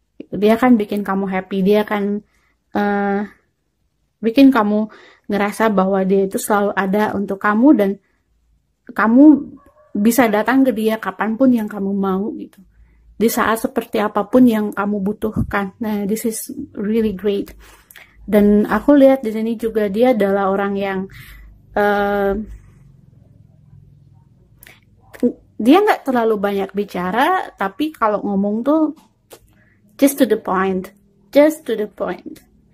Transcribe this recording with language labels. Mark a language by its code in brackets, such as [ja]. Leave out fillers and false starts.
[id] Dia akan bikin kamu happy. Dia akan bikin kamu ngerasa bahwa dia itu selalu ada untuk kamu dan kamu bisa datang ke dia kapanpun yang kamu mau gitu. Di saat seperti apapun yang kamu butuhkan. [en] Nah, this is really great. [id] Dan aku lihat di sini juga dia adalah orang yang dia nggak terlalu banyak bicara, tapi kalau ngomong tuh [en] just to the point. Just to the point.